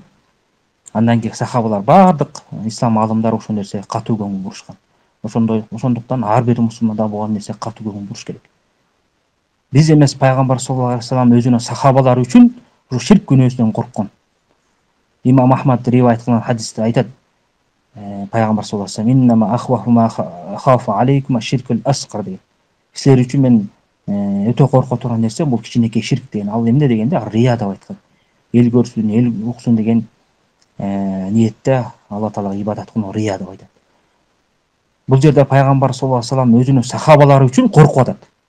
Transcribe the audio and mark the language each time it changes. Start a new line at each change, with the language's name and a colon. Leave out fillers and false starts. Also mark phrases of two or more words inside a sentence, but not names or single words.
Kyrgyz: Андан кийин сахабалар, бардык ислам аалымдары ошол нерсеге катуу көңүл бурушкан. Ошондуктан ар бир мусулманда буга нерсеге катуу көңүл буруш керек. Биз эмес, пайгамбар
Arabic: صلى الله عليه وسلم
Kyrgyz: өзүнүн сахабалары үчүн ушу ширк күнөөсүнөн корккон. Имам Ахмад ривайет кылган хадисте айтат, пайгамбар
Arabic: صلى الله عليه وسلم: "إن أخوف ما أخاف عليكم الشرك الأصغر" деген.
Kyrgyz: Силер үчүн мен өтө корко турган нерсе бул кичинекей ширк деген. Ал эмне дегенде, рия деп айткан. Эл көрсүн, эл уксун деген ниетте Алла таалага ибадат кылуу рия деп айтат. Бул жерде пайгамбар
Arabic: صلى الله عليه وسلم
Kyrgyz: өзүнүн сахабалары үчүн коркуп атат.